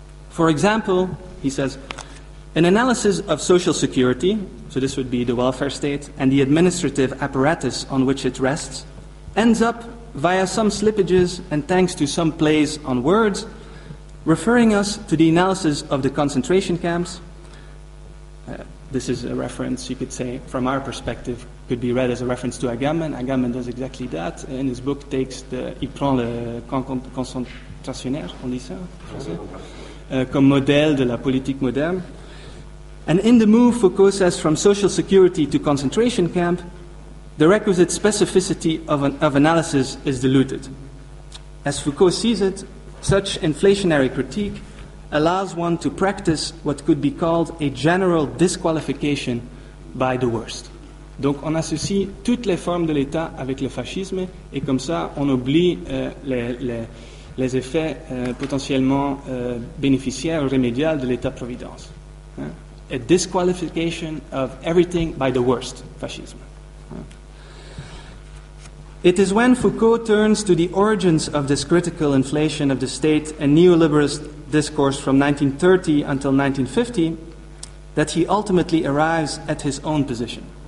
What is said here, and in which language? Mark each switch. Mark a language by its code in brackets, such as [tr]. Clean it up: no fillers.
[en] For example, he says, an analysis of social security, so this would be the welfare state, and the administrative apparatus on which it rests, ends up, via some slippages and thanks to some plays on words, referring us to the analysis of the concentration camps. This is a reference, you could say, from our perspective, could be read as a reference to Agamben. Agamben does exactly that. In his book, [fr] il prend le concentrationnaire, on dit ça en français, comme modèle de la politique moderne. [en] And in the move, Foucault says, from social security to concentration camp, the requisite specificity of analysis is diluted. As Foucault sees it, such inflationary critique allows one to practice what could be called a general disqualification by the worst. [fr] Donc on associe toutes les formes de l'État avec le fascisme et comme ça on oublie les effets potentiellement bénéficiaires ou remédiales de l'État-providence. [en] A disqualification of everything by the worst, fascism. It is when Foucault turns to the origins of this critical inflation of the state and neoliberalist discourse from 1930 until 1950 that he ultimately arrives at his own position.